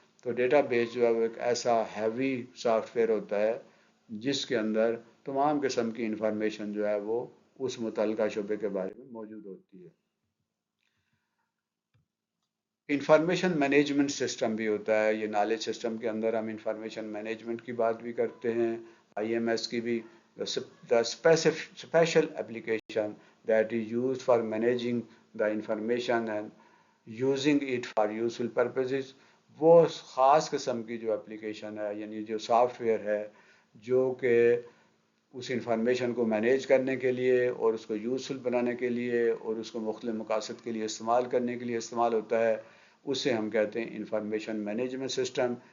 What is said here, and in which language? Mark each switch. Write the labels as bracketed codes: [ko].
[ur] تو data base جو ہے وہ ایک ایسا ہیوی سافٹ ویئر ہوتا ہے جس کے اندر تمام قسم کی انفارمیشن جو ہے وہ اس متعلقہ شعبے کے بارے میں موجود ہوتی ہے. انفارمیشن مینجمنٹ سسٹم بھی ہوتا ہے. یہ نالج سسٹم کے اندر ہم انفارمیشن مینجمنٹ کی بات بھی کرتے ہیں، آئی ایم ایس کی بھی. [en] The special application that is used for managing the information and using it for useful purposes. [ur] وہ خاص قسم کی جو اپلیکیشن ہے، یعنی جو سافٹ ویئر ہے جو کہ اس انفارمیشن کو مینیج کرنے کے لیے اور اس کو یوزفل بنانے کے لیے اور اس کو مختلف مقاصد کے لیے استعمال کرنے کے لیے استعمال ہوتا ہے، اسے ہم کہتے ہیں انفارمیشن مینجمنٹ سسٹم.